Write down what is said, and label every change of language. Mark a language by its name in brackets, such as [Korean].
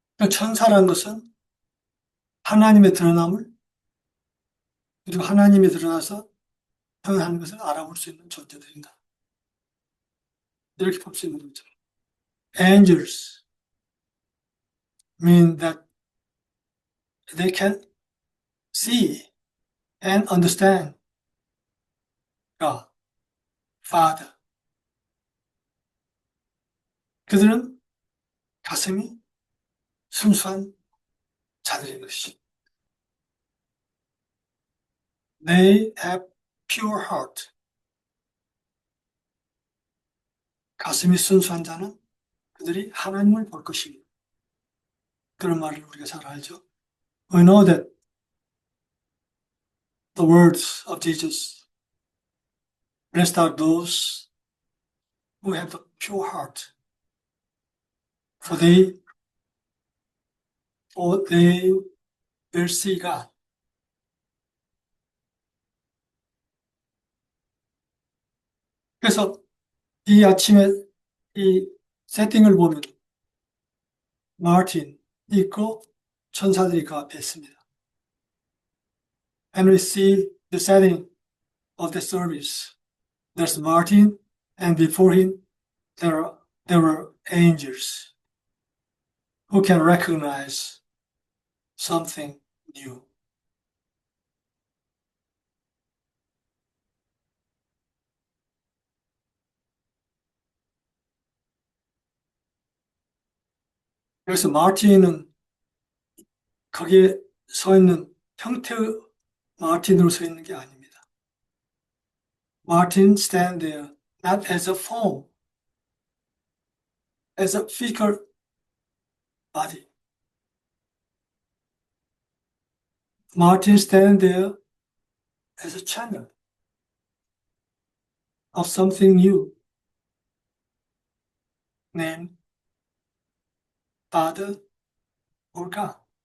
[Korean] 천사라는 것은 하나님의 드러남을 그리고 하나님이 드러나서 표현하는 것을 알아볼 수 있는 존재들입니다. 이렇게 볼 수 있는 거죠. [English] Angels mean that they can see and understand God, Father. [Korean] 그들은 가슴이 순수한 자들인 것이죠. [English] They have pure heart. [Korean] 가슴이 순수한 자는 그들이 하나님을 볼 것입니다. 그런 말을 우리가 잘 알죠. [English] We know that the words of Jesus, blessed are those who have a pure heart, for they will see God. [Korean] 그래서 이 아침에 이 세팅을 보면 마틴 있고 천사들이 그 앞에 있습니다. [English] And we see the setting of the service. There's Martin, and before him there were angels who can recognize something new. [Korean] 그래서 마틴은 거기에 서 있는 형태의 마틴으로 서 있는 게 아닙니다. [English] Martin stand there not as a form, as a physical body. Martin stand there as a channel of something new, named Father or God.